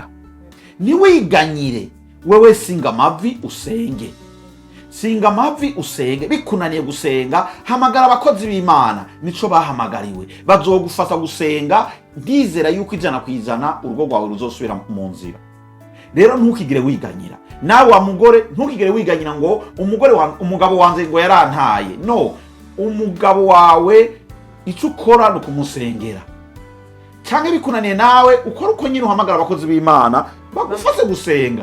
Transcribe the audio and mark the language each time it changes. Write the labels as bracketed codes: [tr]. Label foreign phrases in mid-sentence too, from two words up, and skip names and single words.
[rn] Niwiganyire, wewe singa amavi usenge. Singa amavi usenge. Bikunaniye gusenga, hamagara abakozi b'Imana, nico bahamagariwe, bazogufata gusenga. Ndizera yuko 100% urugo rwawe ruzosubira mu nzira. Rero ntukigire wiganyira. Nawe wa mugore ntukigere wiganyira ngo umugabo wanze ngo yarantaye. No, umugabo wawe icyo ukora no kumusengera. [rw] Cyangwa bikunaniye nawe ukora uko nyine uhamagara abakozi b'Imana bagufashe gusenga.